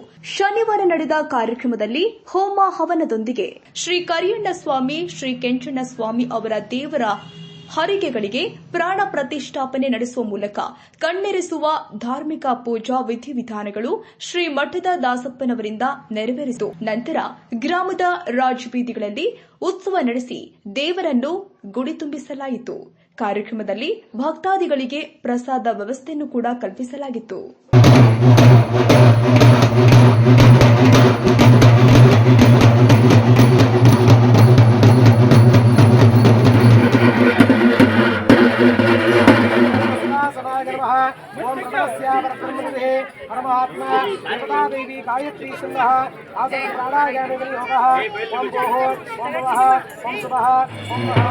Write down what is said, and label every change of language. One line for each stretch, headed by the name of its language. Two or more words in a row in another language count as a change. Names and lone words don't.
Kannada: ಶನಿವಾರ ನಡೆದ ಕಾರ್ಯಕ್ರಮದಲ್ಲಿ ಹೋಮ ಹವನದೊಂದಿಗೆ ಶ್ರೀ ಕರಿಯಣ್ಣ ಸ್ವಾಮಿ, ಶ್ರೀ ಕೆಂಚಣ್ಣ ಸ್ವಾಮಿ ಅವರ ದೇವರ ಹರಿಗೆಗಳಿಗೆ ಪ್ರಾಣ ಪ್ರತಿಷ್ಠಾಪನೆ ನಡೆಸುವ ಮೂಲಕ ಕಣ್ಣೆರೆಸುವ ಧಾರ್ಮಿಕ ಪೂಜಾ ವಿಧಿವಿಧಾನಗಳು ಶ್ರೀ ಮಠದ ದಾಸಪ್ಪನವರಿಂದ ನೆರವೇರಿತು. ನಂತರ ಗ್ರಾಮದ ರಾಜಬೀದಿಗಳಲ್ಲಿ ಉತ್ಸವ ನಡೆಸಿ ದೇವರನ್ನು ಗುಡಿ ತುಂಬಿಸಲಾಯಿತು. ಕಾರ್ಯಕ್ರಮದಲ್ಲಿ ಭಕ್ತಾದಿಗಳಿಗೆ ಪ್ರಸಾದ ವ್ಯವಸ್ಥೆಯನ್ನು ಕೂಡ ಕಲ್ಪಿಸಲಾಗಿತ್ತು.
Sanskrit: ओम नमस्यावरब्रह्मणे परमात्मा देवता देवी गायत्री छन्दः आसन प्राणायाम योगः ओम भोः ओम भवः ओम शुभः ओम